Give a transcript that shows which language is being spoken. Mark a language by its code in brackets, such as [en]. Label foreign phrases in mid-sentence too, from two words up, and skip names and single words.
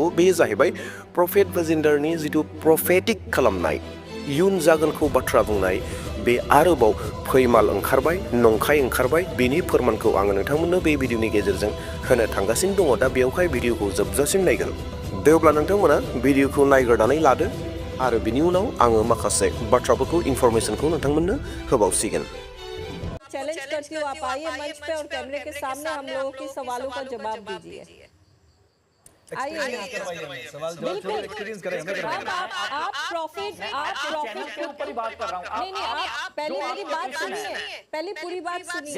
[brx] बे जाहैबाय प्रफेट भाजिन्दरनि जिथु प्रफेटिक खालामनाय, इयुन जागोनखौ बाथ्रा बुंनाय, बे आरोबाव फैमाल ओंखारबाय, नंखाय ओंखारबाय। बेनि फोरमानखौ आङो नोंथांमोननो बे भिडिअनि गेजेरजों होनो थांगासिनो दङ। दा बेयावहाय भिडिअखौ जोबजासिम नायगोन। दे अब्ला नोंथांमोना भिडिअखौ नायग्रोनानै लादो आरो बिनि उनाव आङो माखासे बाथ्राफोरखौ इनफरमेशनखौ नोंथांमोननो होबावसिगोन। [hi] चैलेंज करती हूँ, आप आइए मंच पे और कैमरे के सामने हम लोगों के सवालों का जवाब दीजिए। आइए बिल्कुल आप प्रॉफिट के ऊपर ही बात कर रहा हूँ। नहीं, आप पहले मेरी बात सुनिए, पहले पूरी बात सुनिए।